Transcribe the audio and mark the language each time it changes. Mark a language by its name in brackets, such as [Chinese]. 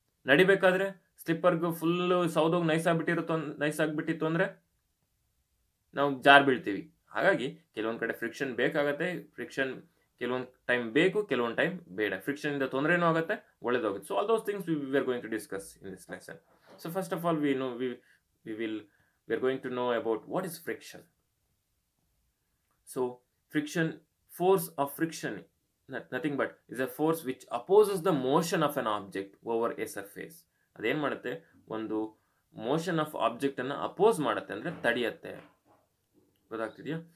[Kannada] ನಡಿಬೇಕಾದ್ರೆ ಸ್ಲಿಪ್ಪರ್ಗೂ full ಸೌದೋಗಿ ನೈಸಾಗಿಬಿಟ್ಟಿತ್ತು ಅಂದರೆ ನಾವು jar ಬೀಳ್ತೀವಿ. ಹಾಗಾಗಿ ಕೆಲವೊಂದು ಕಡೆ ಫ್ರಿಕ್ಷನ್ ಬೇಕಾಗತ್ತೆ, ಫ್ರಿಕ್ಷನ್ ಕೆಲವೊಂದು ಟೈಮ್ ಬೇಕು, ಕೆಲವೊಂದು ಟೈಮ್ ಬೇಡ. ಫ್ರಿಕ್ಷನಿಂದ ತೊಂದರೆನೂ ಆಗುತ್ತೆ, ಒಳ್ಳೇದಾಗುತ್ತೆ. [English] So all those things we are going to discuss in this lesson. So first of all we are going to know about what is friction. So friction, force of friction, nothing but is a force which opposes the motion of an object over a surface. [Kannada] ಅದೇನು ಮಾಡುತ್ತೆ, ಒಂದು [English] motion of object [Kannada] ಅನ್ನು oppose ಮಾಡುತ್ತೆ, ಅಂದರೆ ತಡೆಯುತ್ತೆ. ಗೊತ್ತಾಗ್ತಿದೆಯಾ?